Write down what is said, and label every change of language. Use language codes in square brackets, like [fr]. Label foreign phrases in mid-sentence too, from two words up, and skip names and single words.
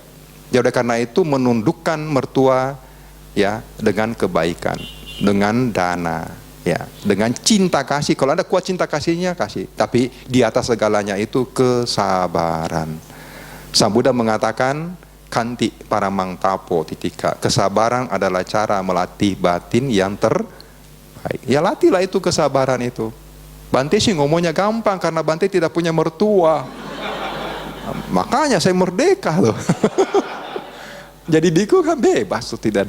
[id] Ya udah, karena itu menundukkan mertua ya dengan kebaikan, dengan dana, ya, dengan cinta kasih. Kalau Anda kuat cinta kasihnya, kasih. Tapi di atas segalanya itu kesabaran. Sang Buddha mengatakan, [pi] kanti paramang tapo titika. [id] Kesabaran adalah cara melatih batin yang terbaik. Ya latihlah itu kesabaran itu. Bante sih ngomongnya gampang karena Bante tidak punya mertua. Makanya saya merdeka loh. Jadi diku kan bebas tuh, tidak ada.